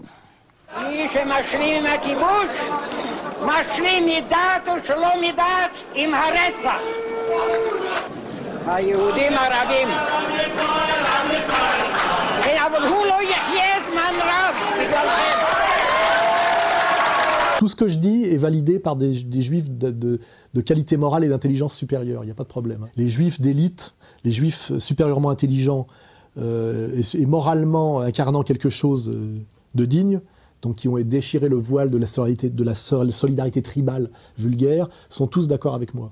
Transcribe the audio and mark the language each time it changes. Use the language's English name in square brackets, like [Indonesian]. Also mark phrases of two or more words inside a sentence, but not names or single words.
[Hebrew] מי שמשלים עם הכיבוש, משלים מדעת או שלא מדעת עם הרצח. היהודים הרבים. אבל הוא לא יחיה זמן רב בגללכם. [French] Tout ce que je dis est validé par des juifs de qualité morale et d'intelligence supérieure, il n'y a pas de problème. Les juifs d'élite, les juifs supérieurement intelligents et moralement incarnant quelque chose de digne, donc qui ont déchiré le voile de la solidarité tribale vulgaire, sont tous d'accord avec moi.